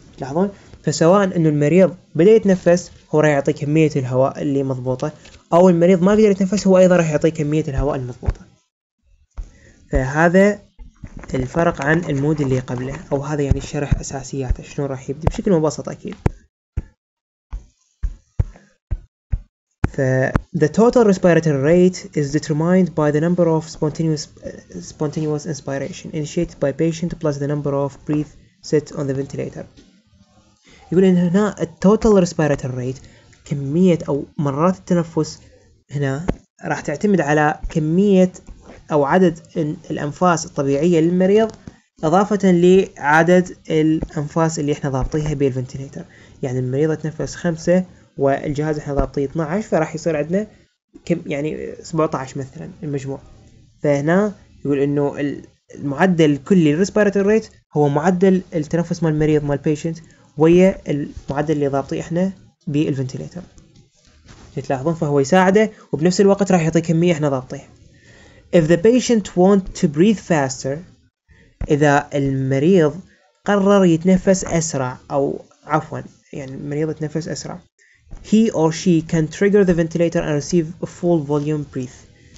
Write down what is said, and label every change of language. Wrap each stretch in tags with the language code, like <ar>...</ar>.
<ar>تلاحظون؟ فسواء إنه المريض بدأ يتنفس هو راح يعطي كمية الهواء اللي مضبوطة، أو المريض ما قدر يتنفس هو أيضا راح يعطي كمية الهواء المضبوطة. فهذا الفرق عن المود اللي قبله، أو هذا يعني الشرح أساسياته شلون راح يبدي بشكل مبسط أكيد.</ar> <en>The total respiratory rate is determined by the number of spontaneous inspiration initiated by patient plus the number of breath set on the ventilator.</en> <ar>يقول إن هنا</ar> <en>total respiratory rate</en> <ar>كمية أو مرات التنفس هنا راح تعتمد على كمية أو عدد الأنفاس الطبيعية للمريض إضافة لعدد الأنفاس اللي إحنا ضابطيها بالفنتيليتر. يعني المريض يتنفس 5 والجهاز إحنا ضابطيه 12، فراح يصير عندنا يعني 17 مثلا المجموع. فهنا يقول إنه المعدل الكلي للريسبيراتوري ريت هو معدل التنفس مال المريض مال البيشنت ويا المعدل اللي ضابطيه إحنا بالفنتيليتر. تلاحظون فهو يساعده وبنفس الوقت راح يعطي كمية إحنا ضابطيها.</ar> <en>If the patient want to breathe faster،</en> <ar>إذا المريض قرر يتنفس أسرع</ar> <en>أو عفوا يعني المريض يتنفس أسرع، he or she can trigger the ventilator and receive a full volume breath.</en>